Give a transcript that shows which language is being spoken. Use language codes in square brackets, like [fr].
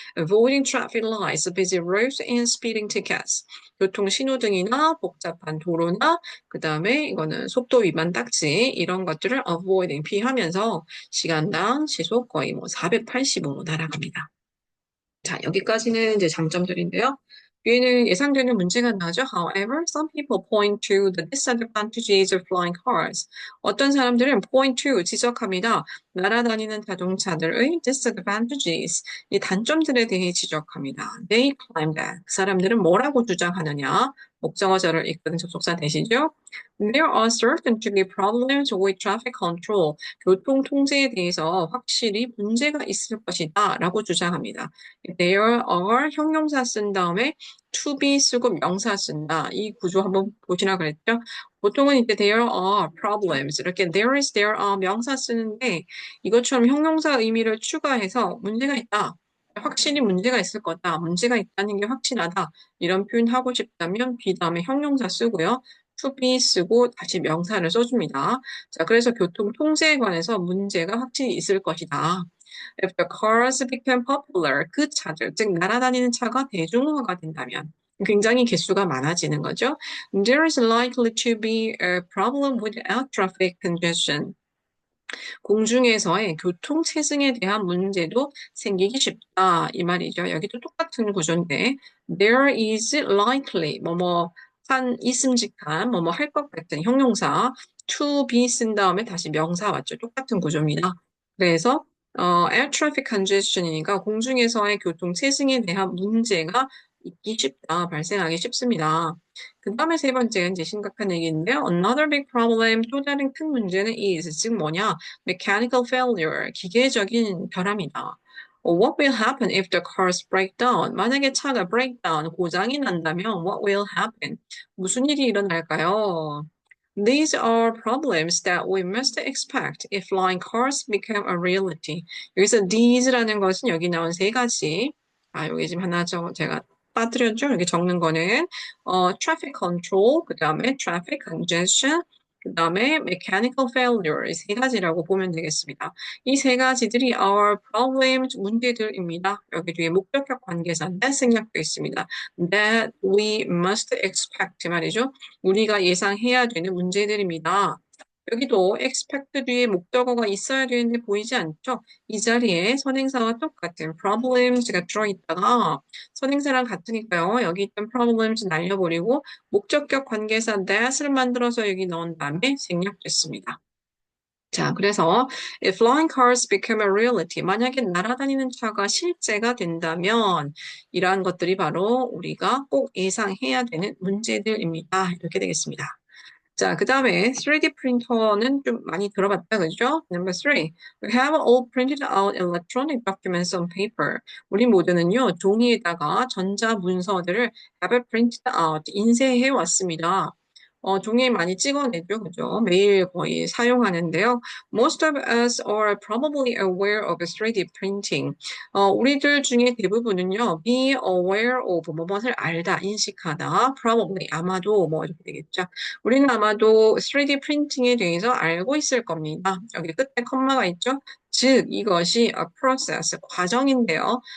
[en] Avoiding traffic lights, busy roads, and speeding tickets. [ko] 교통 신호등이나 복잡한 도로나 그 다음에 이거는 속도 위반 딱지 이런 것들을 avoiding 피하면서 시간당 시속 거의 뭐 480으로 날아갑니다. 자, 여기까지는 이제 장점들인데요. 뒤에는 예상되는 문제가 나죠. [en] However, some people point to the disadvantages of flying cars. [ko] 어떤 사람들은 [en] point to [ko] 지적합니다. 날아다니는 자동차들의 disadvantages, 이 단점들에 대해 지적합니다. [en] They claim that. [ko] 그 사람들은 뭐라고 주장하느냐? 목적어절을 이끄는 접속사 대시죠. [en] There are certain to be problems with traffic control. [ko] 교통 통제에 대해서 확실히 문제가 있을 것이다 라고 주장합니다. [en] There are [ko] 형용사 쓴 다음에 [en] to be [ko] 쓰고 명사 쓴다. 이 구조 한번 보시나 그랬죠? 보통은 이제 [en] there are problems [ko] 이렇게 [en] there is, there are [ko] 명사 쓰는데 이것처럼 형용사 의미를 추가해서 문제가 있다. 확실히 문제가 있을 거다. 문제가 있다는 게 확실하다. 이런 표현 하고 싶다면 be 다음에 형용사 쓰고요. to be 쓰고 다시 명사를 써줍니다. 자, 그래서 교통 통제에 관해서 문제가 확실히 있을 것이다. [en] If the cars become popular, [ko] 그 차들, 즉 날아다니는 차가 대중화가 된다면 굉장히 개수가 많아지는 거죠. [en] There is likely to be a problem with air traffic congestion. [ko] 공중에서의 교통 체증에 대한 문제도 생기기 쉽다. 이 말이죠. 여기도 똑같은 구조인데 [en] there is likely [ko] 한 있음직한 할 것 같은 형용사 [en] to be [ko] 쓴 다음에 다시 명사 왔죠. 똑같은 구조입니다. 그래서 [en] air traffic congestion [ko] 이니까 공중에서의 교통 체증에 대한 문제가 있기 쉽다, 발생하기 쉽습니다. 그 다음에 세 번째가 이제 심각한 얘기인데요. [en] Another big problem, [ko] 또 다른 큰 문제는 is, 즉 뭐냐? [en] Mechanical failure, [ko] 기계적인 결함이다. [en] What will happen if the cars break down? [ko] 만약에 차가 [en] break down, [ko] 고장이 난다면 [en] what will happen? [ko] 무슨 일이 일어날까요? [en] These are problems that we must expect if flying cars become a reality. [ko] 여기서 these라는 것은 여기 나온 세 가지. 여기 지금 하나 제가 빠뜨렸죠? 여기 적는 거는 traffic control, 그 다음에 traffic congestion, 그 다음에 mechanical failure 이 세 가지라고 보면 되겠습니다. 이 세 가지들이 our problems, 문제들입니다. 여기 뒤에 목적격 관계사 that 생략되어 있습니다. [en] That we must expect [ko] 말이죠. 우리가 예상해야 되는 문제들입니다. 여기도 expect 뒤에 목적어가 있어야 되는데 보이지 않죠? 이 자리에 선행사와 똑같은 problems가 들어있다가 선행사랑 같으니까요. 여기 있던 problems 날려버리고 목적격 관계사 that을 만들어서 여기 넣은 다음에 생략됐습니다. 자, 그래서 [en] if flying cars become a reality, [ko] 만약에 날아다니는 차가 실제가 된다면 이러한 것들이 바로 우리가 꼭 예상해야 되는 문제들입니다. 이렇게 되겠습니다. 자, 그 다음에 3D 프린터는 좀 많이 들어봤다, 그죠? [en] Number 3. We have all printed out electronic documents on paper. [ko] 우리 모두는요, 종이에다가 전자 문서들을 [en] have printed out, [ko] 인쇄해 왔습니다. 종이에 많이 찍어내죠, 그죠? 매일 거의 사용하는데요. [en] Most of us are probably aware of 3D printing. [ko] 우리들 중에 대부분은요, [en] be aware of, [ko] 무엇을 알다, 인식하다, probably, 아마도, 이렇게 되겠죠. 우리는 아마도 3D 프린팅에 대해서 알고 있을 겁니다. 여기 끝에 컴마가 있죠? 즉, 이것이 a process, 과정인데요.